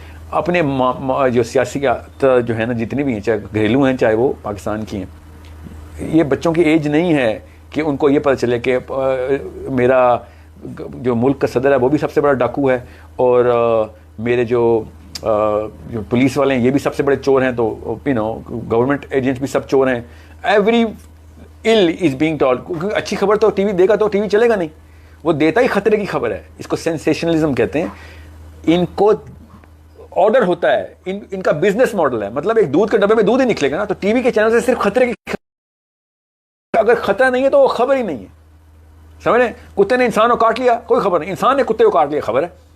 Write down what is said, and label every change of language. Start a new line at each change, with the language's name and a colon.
Urdu: اپنے جو سیاسی جو ہے نا جتنی بھی ہیں, چاہے گھریلو ہیں چاہے وہ پاکستان کی ہیں, یہ بچوں کی ایج نہیں ہے کہ ان کو یہ پتہ چلے کہ میرا جو ملک کا صدر ہے وہ بھی سب سے بڑا ڈاکو ہے, اور میرے جو پولیس والے ہیں یہ بھی سب سے بڑے چور ہیں, تو گورنمنٹ ایجنٹس بھی سب چور ہیں.
English: Every ill is being told.
Urdu: کیونکہ اچھی خبر تو ٹی وی دے گا تو ٹی وی چلے گا نہیں, وہ دیتا ہی خطرے کی خبر ہے. اس کو سینسیشنلزم کہتے ہیں. ان کو آرڈر ہوتا ہے, ان کا بزنس ماڈل ہے. مطلب ایک دودھ کے ڈبے میں دودھ ہی نکلے گا نا, تو ٹی وی کے چینل سے صرف خطرے کی خبر. اگر خطرہ نہیں ہے تو وہ خبر ہی نہیں ہے. سمجھ رہے ہیں؟ کتے نے انسان کو کاٹ لیا کوئی خبر نہیں, انسان نے کتے کو کاٹ لیا خبر ہے.